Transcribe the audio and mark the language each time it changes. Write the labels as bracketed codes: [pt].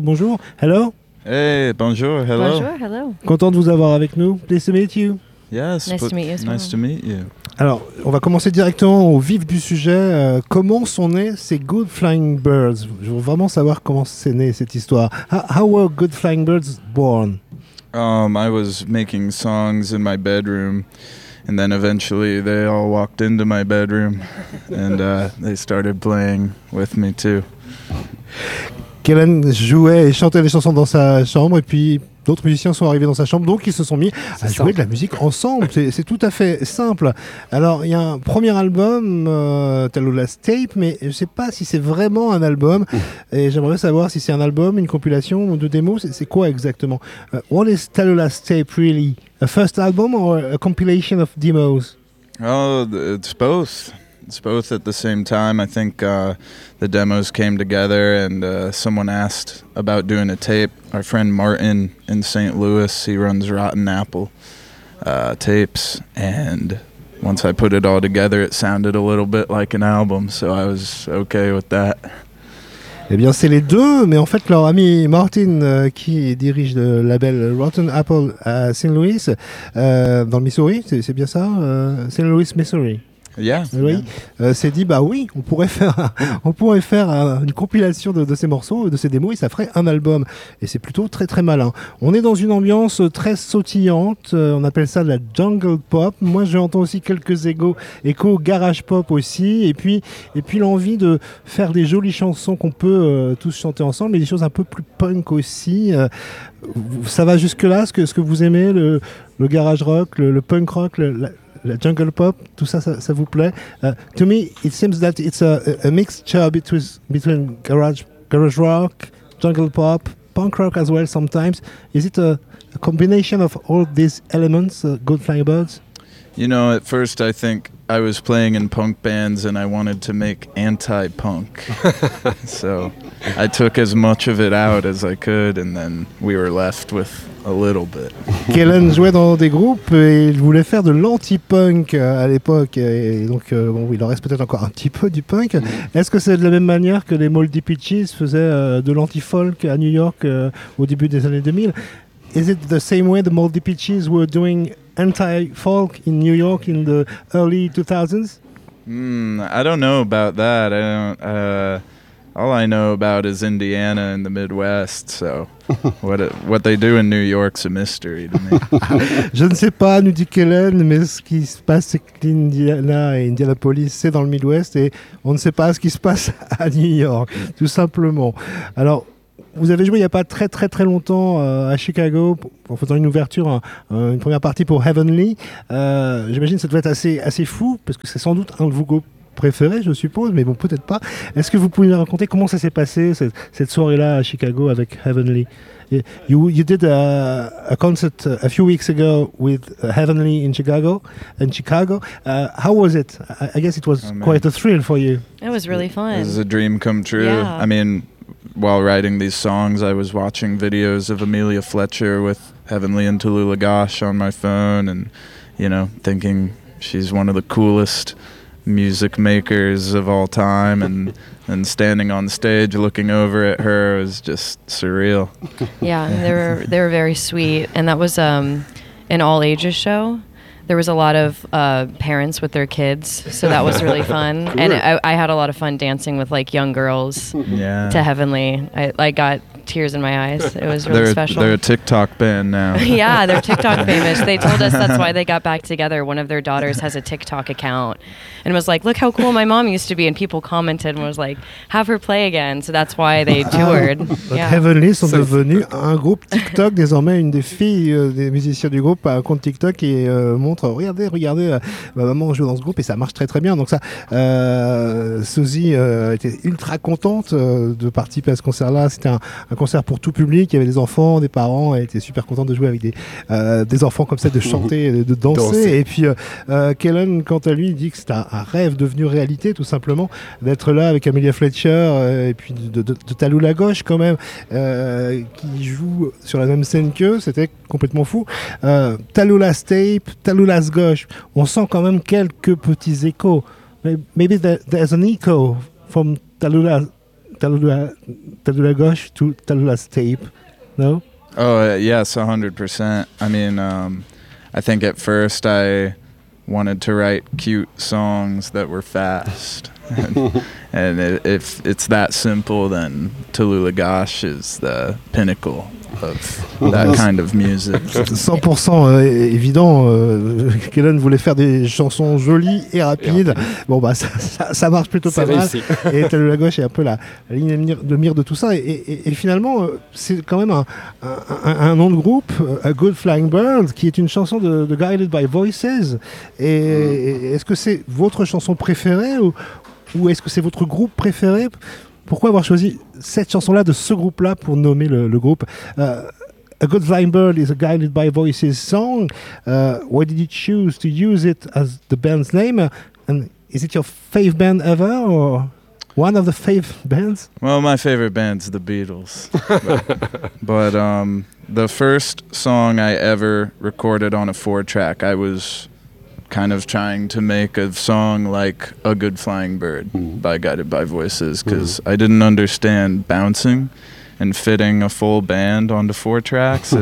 [fr] Bonjour, [en] hello. Hey, [fr] bonjour, [en] hello. [fr] Bonjour, [en] hello. [fr] Content de vous avoir avec nous. [en] Pleased to meet you. Yes, nice to meet you. Nice to meet you. [fr] Alors, on va commencer directement au vif du sujet. Comment sont nés ces Good Flying Birds? Je veux vraiment savoir comment s'est née cette histoire. [en] How were Good Flying Birds born? I was making songs in my bedroom, and then eventually they all walked into my bedroom, and they started playing with me too. [fr] Kellen jouait et chantait des chansons dans sa chambre, et puis d'autres musiciens sont arrivés dans sa chambre, donc ils se sont mis à jouer de la musique ensemble. C'est tout à fait simple. Alors, il y a un premier album, Tallulah's Tape, mais je ne sais pas si c'est vraiment un album. Et j'aimerais savoir si c'est un album, une compilation ou deux démos. C'est quoi exactement? [en] What is Tallulah's Tape really? A first album or a compilation of demos? Oh, it's both. It's both at the same time. I think the demos came together and someone asked about doing a tape. Our friend Martin in St. Louis, he runs Rotten Apple tapes. And once I put it all together, it sounded a little bit like an album. So I was okay with that. [fr] Eh bien, c'est les deux, mais en fait, leur ami Martin, qui dirige le label Rotten Apple à St. Louis, dans le Missouri, c'est bien ça? [en] St. Louis, Missouri. Yeah, [fr] oui. [en] Yeah. [fr] S'est dit bah oui, on pourrait faire une compilation de ces morceaux, de ces démos, et ça ferait un album. Et c'est plutôt très très malin. On est dans une ambiance très sautillante. On appelle ça de la jungle pop. Moi, j'entends aussi quelques échos garage pop aussi. Et puis l'envie de faire des jolies chansons qu'on peut tous chanter ensemble, mais des choses un peu plus punk aussi. Ça va jusque là, ce que vous aimez, le garage rock, le punk rock. La jungle pop, tout ça, ça vous plaît? [en] To me, it seems that it's a mixture between garage rock, jungle pop, punk rock as well sometimes. Is it a combination of all these elements, Good Flying Birds? You know, at first I think I was playing in punk bands and I wanted to make anti-punk. So I took as much of it out as I could and then we were left with a little bit. [fr] Kellen jouait dans des groupes et il voulait faire de l'anti-punk à l'époque. Et donc, bon, il en reste peut-être encore un petit peu du punk. Est-ce que c'est de la même manière que les Moldy Peaches faisaient de l'anti-folk à New York au début des années 2000? [en] Is it the same way the Moldy Peaches were doing anti-folk in New York in the early 2000s? I don't know about that. I don't. All I know about is Indiana and the Midwest, so what they do in New York's a mystery to me. [fr] Je ne sais pas, nous dit Kellen, mais ce qui se passe, c'est que l'Indiana et Indianapolis, c'est dans le Midwest, et on ne sait pas ce qui se passe à New York, tout simplement. Alors, vous avez joué il n'y a pas très très très longtemps à Chicago, en faisant une ouverture, une première partie pour Heavenly. J'imagine que ça devait être assez fou, parce que c'est sans doute un de vos groupes préféré, je suppose, mais bon, peut-être pas. Est-ce que vous pouvez me raconter comment ça s'est passé cette soirée-là à Chicago avec Heavenly? [en] You did a concert a few weeks ago with Heavenly in Chicago. How was it? I guess it was quite a thrill for you. It was really fun. It was a dream come true. Yeah. I mean, while writing these songs, I was watching videos of Amelia Fletcher with Heavenly and Tallulah Gosch on my phone, and you know, thinking she's one of the coolest music makers of all time, and standing on stage looking over at her was just surreal. Yeah, they were very sweet, and that was an all ages show. There was a lot of parents with their kids, so that was really fun. Cool. And I had a lot of fun dancing with like young girls. Yeah. To Heavenly. I got tears in my eyes. It was really special. They're a TikTok band now. Yeah, they're TikTok famous. They told us that's why they got back together. One of their daughters has a TikTok account and was like, look how cool my mom used to be. And people commented and was like, have her play again. So that's why they toured. Yeah. [fr] Heavenly sont devenus un groupe TikTok. Désormais, une des filles des musiciens du groupe a un compte TikTok et montre, regardez, ma maman joue dans ce groupe et ça marche très très bien. Donc ça, Susie était ultra contente de participer à ce concert-là. C'était un concert pour tout public. Il y avait des enfants, des parents. Elle était super contente de jouer avec des enfants comme ça, de chanter, de danser. Et puis, Kellen, quant à lui, il dit que c'est un rêve devenu réalité, tout simplement, d'être là avec Amelia Fletcher et puis de Tallulah Gauche, quand même, qui joue sur la même scène qu'eux. C'était complètement fou. Tallulah's Tape, Tallulah's Gauche. On sent quand même quelques petits échos. [en] Maybe there's an echo from Tallulah Gauche to Tallulah's Tape, no? Oh, yes, 100%. I mean, I think at first I wanted to write cute songs that were fast. And if it's that simple, then Tallulah Gauche is the pinnacle of that kind of music. [fr] 100% évident, Kellen voulait faire des chansons jolies et rapides. Bon, bah, ça marche plutôt pas mal. Et Tallulah Gauche est un peu la ligne de mire de tout ça. Et finalement, c'est quand même un nom de groupe, A Good Flying Bird, qui est une chanson de Guided by Voices. Et est-ce que c'est votre chanson préférée ou est-ce que c'est votre groupe préféré? Pourquoi avoir choisi cette chanson-là de ce groupe-là pour nommer le groupe? [en] A Good Flying Bird is a Guided by Voices song. Why did you choose to use it as the band's name? And is it your fave band ever, or one of the fave bands? Well, my favorite band's the Beatles. But the first song I ever recorded on a four-track, I was kind of trying to make a song like A Good Flying Bird by Guided by Voices, because I didn't understand bouncing and fitting a full band onto four tracks.